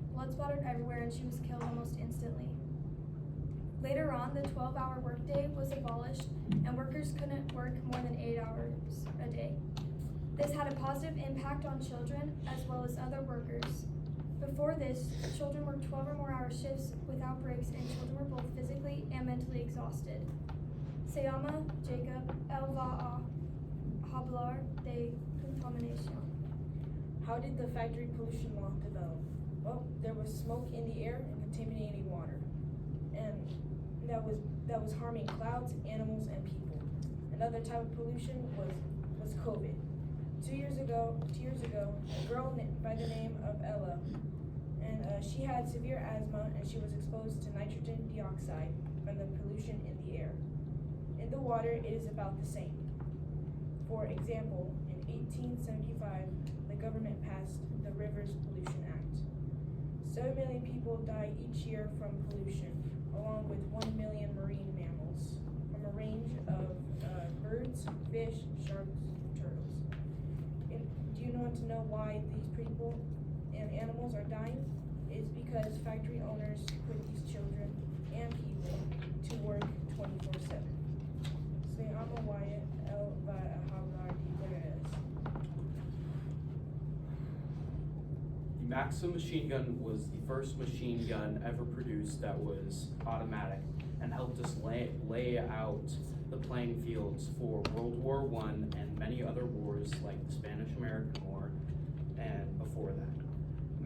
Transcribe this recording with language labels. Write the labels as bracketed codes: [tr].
[en] Blood splattered everywhere, and she was killed almost instantly. Later on, the 12-hour workday was abolished, and workers couldn't work more than 8 hours a day. This had a positive impact on children as well as other workers. Before this, children worked 12 or more hour shifts without breaks, and children were both physically and mentally exhausted. [es] Se llama Jacob, él va a hablar de contaminación. [en] How did the factory pollution law develop? Well, there was smoke in the air and contaminating water, and that was harming clouds, animals, and people. Another type of pollution was COVID. 2 years ago, a girl by the name of Ella, and she had severe asthma, and she was exposed to nitrogen dioxide from the pollution in the air. In the water, it is about the same. For example, in 1875, the government passed the Rivers Pollution Act. 7 million people die each year from pollution, along with 1 million marine mammals from a range of birds, fish, sharks, turtles. Do you want to know why these people and animals are dying? It's because factory owners put these children and people to work 24/7. [es] Se llama Wyatt, él va a hablar de Perez. [en] The Maxim machine gun was the first machine gun ever produced that was automatic and helped us lay out the playing fields for World War I and many other wars like the Spanish-American War and before that.